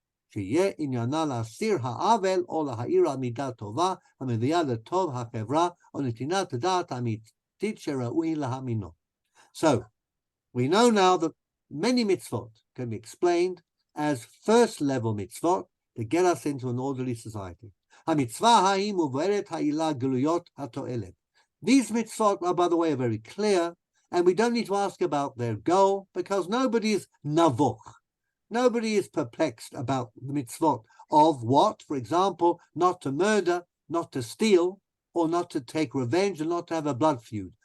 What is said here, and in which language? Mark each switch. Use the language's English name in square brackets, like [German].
[Hebrew] שיהיה עניינה להסיר העוול או להאיר על מידה טובה המביאה לטוב החברה או נתינת הדעת האמיתית שראוי להאמינו. [English] So, we know now that many mitzvot can be explained as first level mitzvot to get us into an orderly society. [Hebrew] המצווה ההיא מובהרת העילה גלויות התועלת. [English] These mitzvot are, by the way, very clear, and we don't need to ask about their goal because nobody is navuch. Nobody is perplexed about the mitzvot of what, for example, not to murder, not to steal, or not to take revenge, and not to have a blood feud.